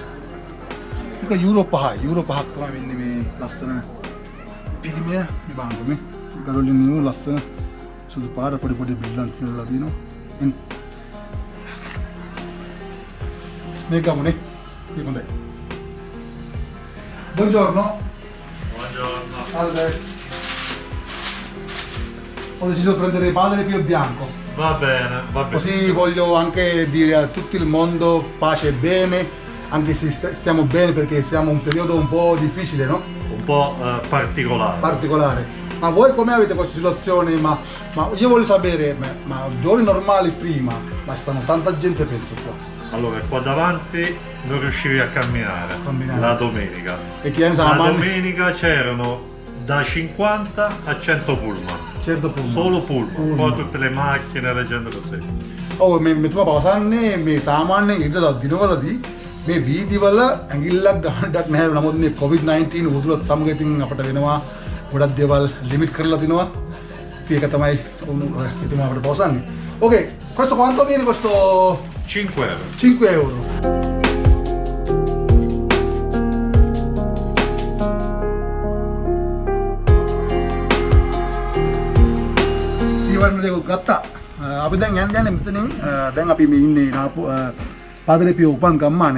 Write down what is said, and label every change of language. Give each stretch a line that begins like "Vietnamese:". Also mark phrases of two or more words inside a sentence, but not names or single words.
Sinhala: ඒක යුරෝ 5ක් තමයි වෙන්නේ මේ ලස්සන පිළිමය මේ බාංගු මේ ගලොලින් නියු ලස්සන සුදු පාර පොඩි බිල්ලන් තියලා දිනවා. මේ ගමුනේ මේ හොඳයි.
Italian: Buongiorno. Buongiorno. Salve. Ho deciso di prendere padre più bianco. Va bene. Così voglio anche dire a tutto il mondo pace e bene, anche se stiamo bene perché siamo un periodo un po' difficile, no? Un po' particolare. Particolare. Ma voi come avete questa situazione? Ma io voglio sapere, ma giorni normali prima, ma stanno tanta gente penso qua. Allora, qua davanti non riuscivi a camminare. La domenica. E chi è La domenica c'erano da 50 a 100 pullman. 100 pullman. Solo pullman. Poi tutte le macchine, la gente così.
Sinhala: ඔව් මෙතුමා පවසන්නේ මේ සාමාන්‍යයෙන් ඉඳලා දිනවලදී මේ වීදිවල ඇඟිල්ලක් ගන්නටත් නැහැ. නමුත් මේ COVID-19 උදුරත් සමග ඉතින් අපිට වෙනවා ගොඩක් දේවල් ලිමිට් කරලා තිනවා. ඉතින් ඒක තමයි එතුමා අපිට පවසන්නේ.
Italian: Okay, questo quanto viene questo? 5 euro. 5 euro.
Sinhala: සීවරණ දෙක ගත්තා. අපි දැන් යන්නේ මෙතනින් දැන් අපි මේ ඉන්නේ පාදලේ පියෝ උපන් ගම්මානේ.